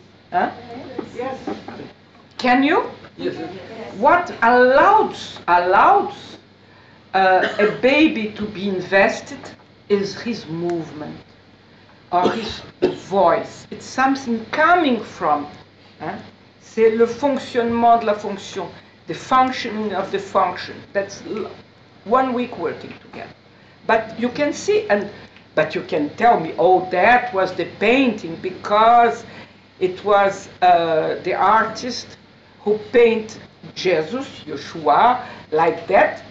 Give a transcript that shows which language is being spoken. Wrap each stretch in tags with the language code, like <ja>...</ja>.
<en>Huh? Yes. Can you? Yes. What allows a baby to be invested is his movement or his voice. It's something coming from.</en> <fr>C'est le fonctionnement de la fonction,</fr> <en>the functioning of the function. That's 1 week working together. But you can see, but you can tell me, oh, that was the painting because it was the artist who painted Jesus, Yeshua, like that.</en>